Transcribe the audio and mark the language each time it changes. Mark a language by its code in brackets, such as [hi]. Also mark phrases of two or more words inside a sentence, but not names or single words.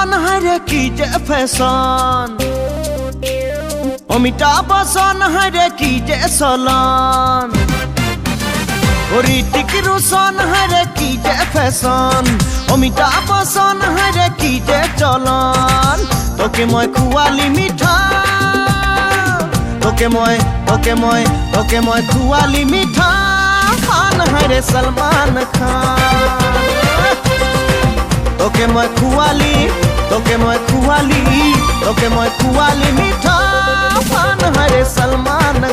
[bn] হাইরে কি যে ফ্যাশন অমিতাভ বচ্চন হাইরে কি যে চলন ঋতিক রোশন হাইরে কি যে ফ্যাশন অমিতাভ বচ্চন হাইরে কি যে চলন [as] তোকে মই খুৱালি মিঠা তোকে মই খুৱালি মিঠা খান হাইরে সলমান খান তোকে মই খুৱালি মিঠা খান হাইরে সলমান